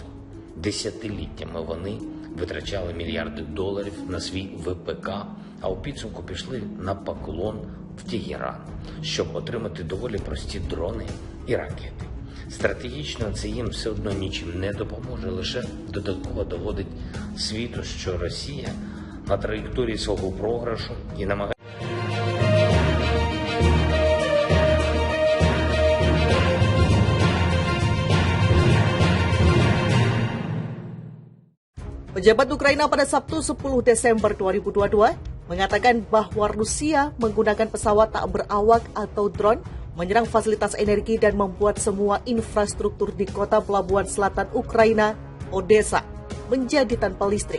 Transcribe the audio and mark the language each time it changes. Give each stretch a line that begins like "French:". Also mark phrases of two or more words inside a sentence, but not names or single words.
Ukrainian: Десятиліттями вони витрачали мільярди доларів на свій ВПК, а у підсумку пішли на поклон в Тегеран, щоб отримати доволі прості дрони і ракети. Стратегічно це їм все одно нічим не допоможе, лише додатково доводить світу, що Росія на траєкторії свого програшу і намагається.
Indonesian: Pejabat Ukraina pada Sabtu 10 Desember 2022 mengatakan bahwa Rusia menggunakan pesawat tak berawak atau drone menyerang fasilitas energi dan membuat semua infrastruktur di kota pelabuhan selatan Ukraina, Odessa, menjadi tanpa listrik.